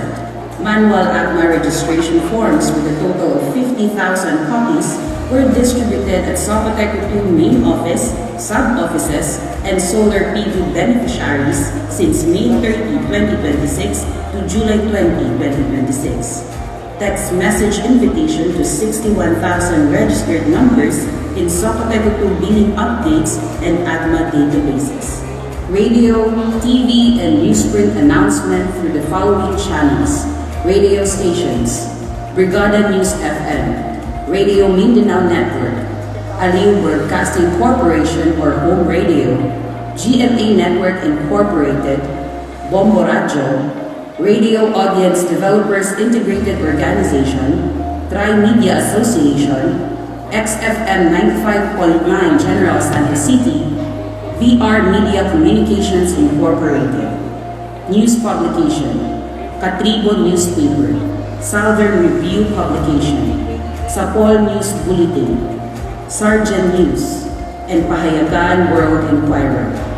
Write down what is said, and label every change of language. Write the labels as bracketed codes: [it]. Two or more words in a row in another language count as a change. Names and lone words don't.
[en] Manual ACMA registration forms with a total of 50,000 copies were distributed at Socoteco 2 main office, sub-offices, and solar PV beneficiaries since May 30, 2026 to July 20, 2026. Text message invitation to 61,000 registered numbers in Socoteco 2 billing updates and ACMA databases. Radio, TV, and newsprint announcement through the following channels. Radio stations: Brigada News FM, Radio Mindanao Network, Aliw Broadcasting Corporation or Home Radio, GMA Network Incorporated, Bombo Radio, Radio Audience Developers Integrated Organization, Tri-Media Association, XFM 95.9 General Santa City, VR Media Communications Incorporated. News publication: Katribo Newspaper, Southern Review Publication, Sapol News Bulletin, Sargent News, and Pahayagan World Inquirer.